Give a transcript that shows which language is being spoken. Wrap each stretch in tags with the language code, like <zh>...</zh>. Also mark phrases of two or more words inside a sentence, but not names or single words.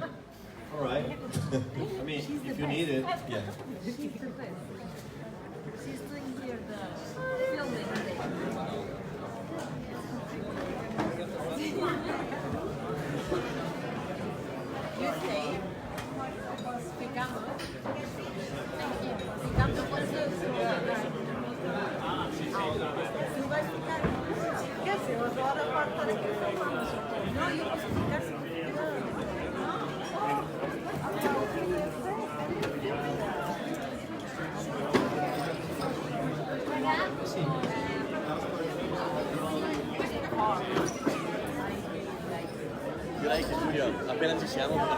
<en>All right. I mean, if you need it. Yeah. She's doing here the filming thing. You say,</en> <pt>ficamos. Ficamos quando tu vai ficar. Quer dizer, eu adoro a parte que filmamos. Não, eu posso ficar sem</pt> <it>Grazie Giulio, appena ci siamo.</it>